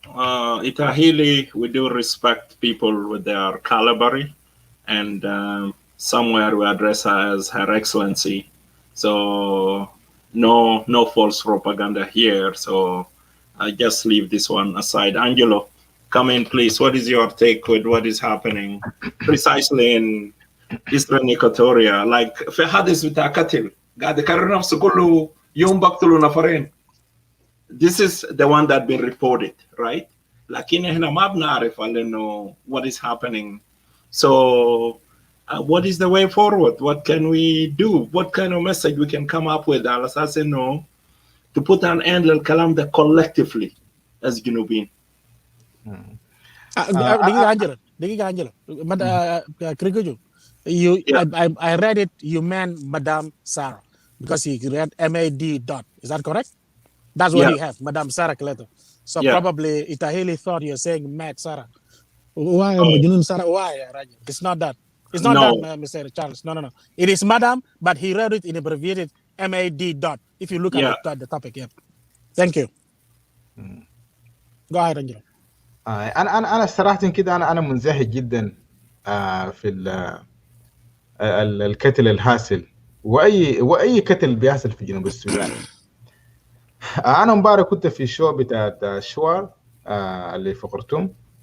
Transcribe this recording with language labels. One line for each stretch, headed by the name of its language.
English: Itahili, we do respect people with their caliber, and somewhere we address her as Her Excellency. So no false propaganda here. So I just leave this one aside. Angelo, come in, please. What is your take with what is happening precisely in Eastern Equatoria?
Arabic: Like, في حادث بتاع قتل قاعد يكرر نفسه كله يوم بقتلوا نفرين.
English: This is the one that been reported, right?
Arabic: لكن احنا ما بنعرف انه
English: what is happening. So what is the way forward? What can we do? What kind of message we can come up with
Arabic: على أساس انه
English: to put an end
Arabic: للكلام ده
English: collectively as جنوبين.
Arabic: دقيقة أنجلو. كريكوجو.
English: I read it. You meant Madame Sarah because he read MAD dot. Is that correct? That's what you have, Madame Sarah Cleto. So probably Itahili thought you're saying Mad Sarah. Why Sarah? Why? It's not that. It's not that, Mr. Charles. No. It is Madame, but he read it in abbreviated MAD dot. If you look at the topic, Thank you. Go ahead, Angelo.
Arabic: أنا صراحة كده أنا منزعج جدا في القتل الحاصل وأي قتل بيحصل في جنوب السودان. أنا امبارح كنت في الشو بتاع شوار اللي في خرطوم.